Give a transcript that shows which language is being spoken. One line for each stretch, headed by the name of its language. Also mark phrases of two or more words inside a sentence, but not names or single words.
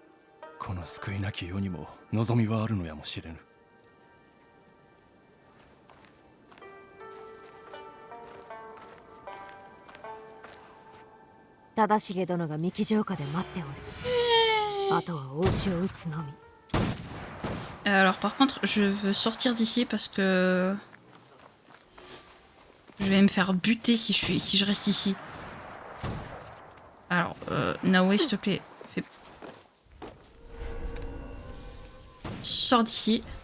Japanese: この救いなき世にも望みはあるのやもしれぬ。忠重殿が三木城下で待っておる。あとは大牛を撃つのみ。
French: Alors par contre, je veux sortir d'ici parce que je vais me faire buter si je reste ici. Alors, Naoé, s'il te plaît, fais... Sors d'ici.